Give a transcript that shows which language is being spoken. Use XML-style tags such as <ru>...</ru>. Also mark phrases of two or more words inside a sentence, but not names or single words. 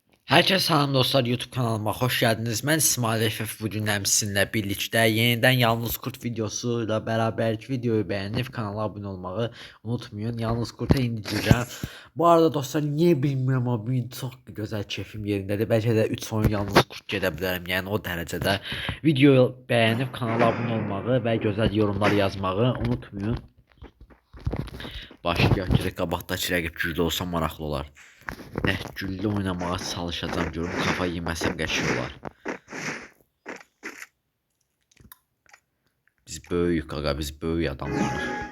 <tr>Herkese salam dostlar, YouTube kanalıma hoş geldiniz. Ben İsmail FF, bugün sizinle birlikte yeniden Yalnız Kurt videosuyla beraber videoyu beğenip kanala abone olmayı unutmayın. Yalnız Kurt'a indireceğim. Bu arada dostlar, niye bilmiyorum ama bugün çok güzel keyfim yerindedir. Belki de 3 oyun Yalnız Kurt gedebilirim, yani o derecede. Videoyu beğenip kanala abone olmayı ve güzel yorumlar yazmayı unutmayın.</tr> <az>Başlayaq ki qabaqdakı rəqib güclü olsa maraqlı olar. Güllü oynamağa çalışacağım, görüm kafa yeməsəm qəşəng olar. Biz böyük ağa, biz böyük adamlarıq.</az>